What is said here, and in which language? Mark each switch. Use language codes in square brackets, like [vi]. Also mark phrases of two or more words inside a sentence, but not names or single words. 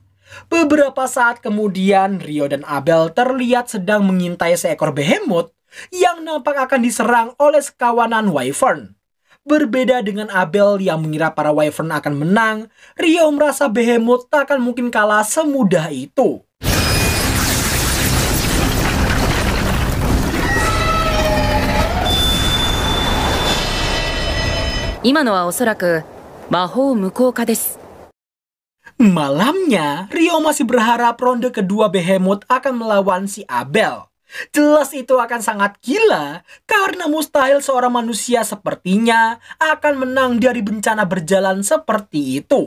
[id] Beberapa saat kemudian, Rio dan Abel terlihat sedang mengintai seekor behemoth yang nampak akan diserang oleh sekawanan Wyvern. Berbeda dengan Abel yang mengira para Wyvern akan menang, Rio merasa behemoth tak akan mungkin kalah semudah itu. [ja] 今のはおそらく魔法無効化です。 [id] Malamnya, Rio masih berharap ronde kedua behemoth akan melawan si Abel. Jelas itu akan sangat gila, karena mustahil seorang manusia sepertinya akan menang dari bencana berjalan seperti itu.